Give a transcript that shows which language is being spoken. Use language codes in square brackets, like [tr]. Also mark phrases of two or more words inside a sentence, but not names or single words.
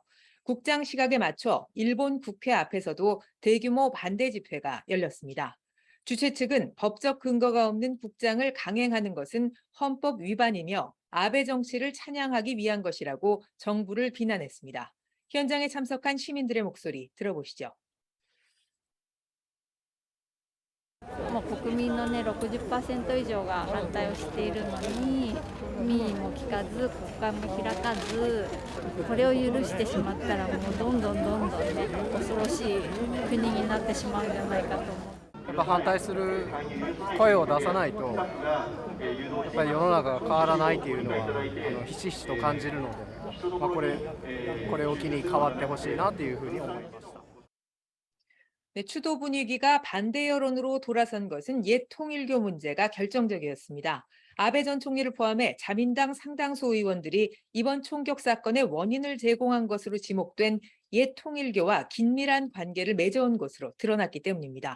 [ko] 국장 시각에 맞춰 일본 국회 앞에서도 대규모 반대 집회가 열렸습니다. 주최 측은 법적 근거가 없는 국장을 강행하는 것은 헌법 위반이며 아베 정치를 찬양하기 위한 것이라고 정부를 비난했습니다. 현장에 참석한 시민들의 목소리 들어보시죠. [ja] もう国民のね 60% 以上が反対をしているのに民意も聞かず国会も開かずこれを許してしまったらもうどんどんね恐ろしい国になってしまうんじゃないかと思う。やっぱ反対する声を出さないとやっぱり世の中が変わらないというのはひしひしと感じるので、これを機に変わってほしいなというふうに思いました。 [ko] 네, 추도 분위기가 반대 여론으로 돌아선 것은 옛 통일교 문제가 결정적이었습니다. 아베 전 총리를 포함해 자민당 상당수 의원들이 이번 총격 사건의 원인을 제공한 것으로 지목된 옛 통일교와 긴밀한 관계를 맺어온 것으로 드러났기 때문입니다.